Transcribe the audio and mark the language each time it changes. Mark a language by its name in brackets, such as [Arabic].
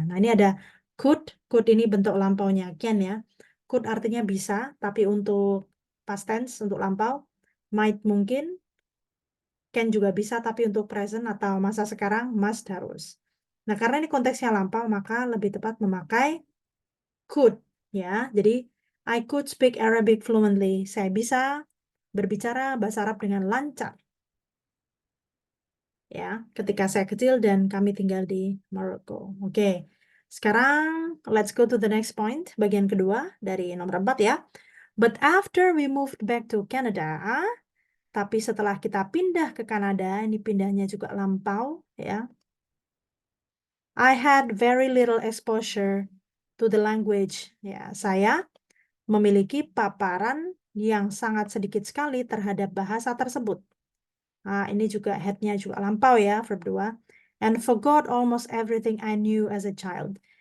[Indonesian] Nah, ini ada could ini bentuk lampaunya, can ya. Could artinya bisa, tapi untuk past tense, untuk lampau. Might mungkin, can juga bisa, tapi untuk present atau masa sekarang, must harus. Nah, karena ini konteksnya lampau, maka lebih tepat memakai could, ya. [English] Jadi, I could speak Arabic fluently. [Indonesian] Saya bisa berbicara bahasa Arab dengan lancar, ya, ketika saya kecil dan kami tinggal di Maroko. Oke. Sekarang, [English] let's go to the next point, [Indonesian] bagian kedua dari nomor 4 ya. [English] But after we moved back to Canada, [Indonesian] tapi setelah kita pindah ke Kanada, ini pindahnya juga lampau, ya. [English] I had very little exposure to the language. [Indonesian] Ya, saya memiliki paparan yang sangat sedikit sekali terhadap bahasa tersebut. Nah, ini juga had-nya juga lampau ya, verb 2. [English] And forgot almost everything I knew as a child.